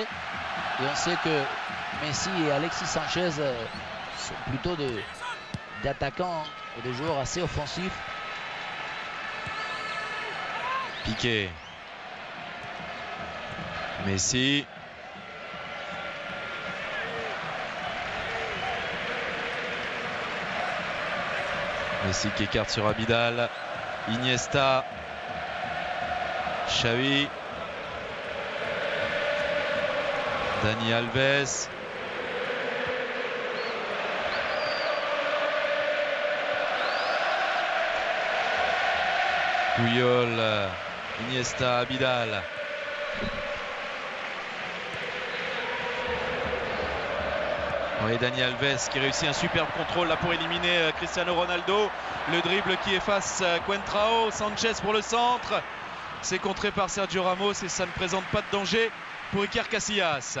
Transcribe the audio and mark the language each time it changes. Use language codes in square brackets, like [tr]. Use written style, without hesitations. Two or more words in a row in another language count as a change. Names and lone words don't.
[fr] Et on sait que Messi et Alexis Sanchez sont plutôt des attaquants et des joueurs assez offensifs. Piqué. Messi. Messi qui écarte sur Abidal. Iniesta. Xavi. Dani Alves. Puyol. Iniesta, Abidal. Oui, Dani Alves qui réussit un superbe contrôle là pour éliminer Cristiano Ronaldo. Le dribble qui efface Coentrao. Sanchez pour le centre. C'est contré par Sergio Ramos et ça ne présente pas de danger pour Iker Casillas.